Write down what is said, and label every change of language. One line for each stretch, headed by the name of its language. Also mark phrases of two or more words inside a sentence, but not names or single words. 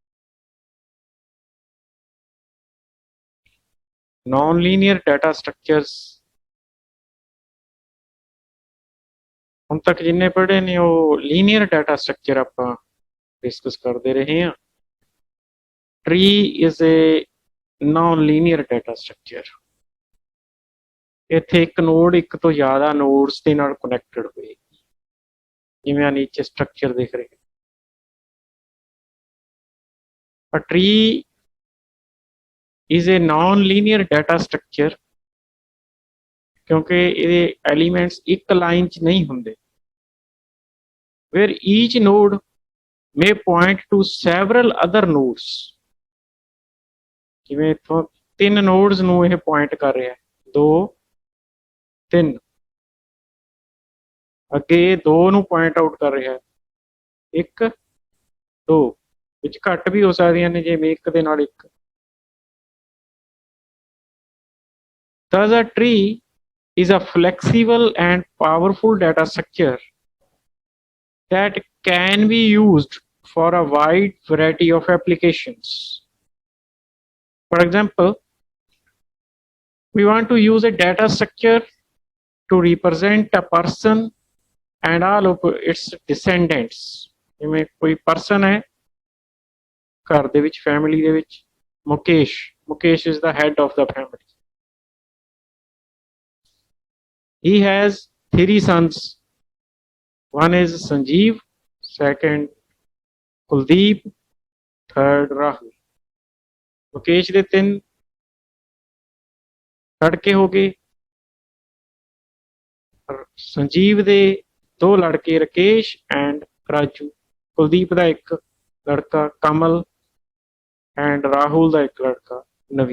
English: non linear data structures
Punjabi: ਹੁਣ ਤੱਕ ਜਿੰਨੇ ਪੜ੍ਹੇ ਨੇ ਉਹ
English: linear data structure
Punjabi: ਆਪਾਂ ਡਿਸਕਸ ਕਰਦੇ ਰਹੇ ਹਾਂ।
English: Tree is a non linear data structure.
Punjabi: ਇੱਥੇ ਇੱਕ ਨੋਡ ਇੱਕ ਤੋਂ ਜ਼ਿਆਦਾ ਨੋਡਸ ਦੇ ਨਾਲ ਕਨੈਕਟਡ ਹੋਏਗੀ, ਜਿਵੇਂ ਆ ਨੀਚੇ ਸਟਰਕਚਰ ਦਿਖ ਰਹੇ।
English: A tree is a non-linear data structure
Punjabi: ਕਿਉਂਕਿ ਇਹਦੇ ਐਲੀਮੈਂਟਸ ਇੱਕ ਲਾਈਨ 'ਚ ਨਹੀਂ ਹੁੰਦੇ।
English: Where each node may point to several other nodes,
Punjabi: ਜਿਵੇਂ ਇੱਥੋਂ 3 ਨੋਡਸ ਨੂੰ ਇਹ ਪੁਆਇੰਟ ਕਰ ਰਿਹਾ, 2 3, ਅੱਗੇ 2 ਨੂੰ
English: point out
Punjabi: ਕਰ ਰਿਹਾ, 1 2, ਵਿੱਚ ਘੱਟ ਵੀ ਹੋ ਸਕਦੀਆਂ ਨੇ ਜਿਵੇਂ ਇੱਕ ਦੇ ਨਾਲ ਇੱਕ।
English: Thus a tree is a flexible and powerful data structure that can be used for a wide variety of applications. For example, we want to use a data structure to represent a person and all of its descendants. ਜਿਵੇਂ ਕੋਈ person ਹੈ ਘਰ ਦੇ ਵਿੱਚ, ਫੈਮਿਲੀ ਦੇ ਵਿੱਚ, ਮੁਕੇਸ਼ is the head of the family. He has 3 sons. One is Sanjeev, second Kuldeep, third Rahul.
Punjabi: मुकेश ਦੇ 3 ਲੜਕੇ ਹੋ ਗਏ, ਸੰਜੀਵ ਦੇ 2 ਲੜਕੇ ਰਕੇਸ਼ ਐਂਡ ਰਾਜੂ, ਕੁਲਦੀਪ ਦਾ ਇੱਕ ਲੜਕਾ ਕਮਲ ਐਂਡ ਰਾਹੁਲ ਦਾ ਇੱਕ ਲੜਕਾ ਨਵੀ।